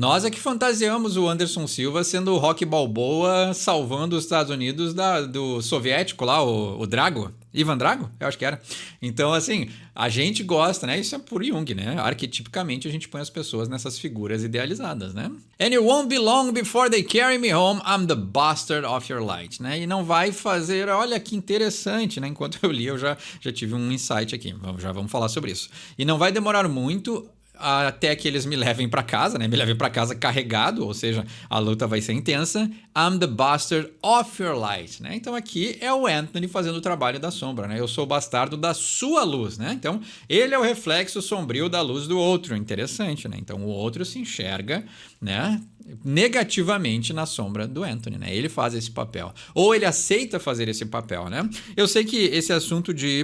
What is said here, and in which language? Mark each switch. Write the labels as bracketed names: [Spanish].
[Portuguese] Nós é que fantasiamos o Anderson Silva sendo o Rocky Balboa salvando os Estados Unidos do soviético lá, o Drago. Ivan Drago? Eu acho que era. Então, assim, a gente gosta, né? Isso é por Jung, né? Arquetipicamente, a gente põe as pessoas nessas figuras idealizadas, né? [English] And it won't be long before they carry me home. I'm the bastard of your light, né? [Portuguese] E não vai fazer... Olha que interessante, né? Enquanto eu li, eu já tive um insight aqui. Já vamos falar sobre isso. E não vai demorar muito até que eles me levem para casa, né? Me levem para casa carregado, ou seja, a luta vai ser intensa. [English] I'm the bastard of your light, né? [Portuguese] Então aqui é o Anthony fazendo o trabalho da sombra, né? Eu sou o bastardo da sua luz, né? Então ele é o reflexo sombrio da luz do outro. Interessante, né? Então o outro se enxerga, né, negativamente na sombra do Anthony, né? Ele faz esse papel. Ou ele aceita fazer esse papel, né? Eu sei que esse assunto de...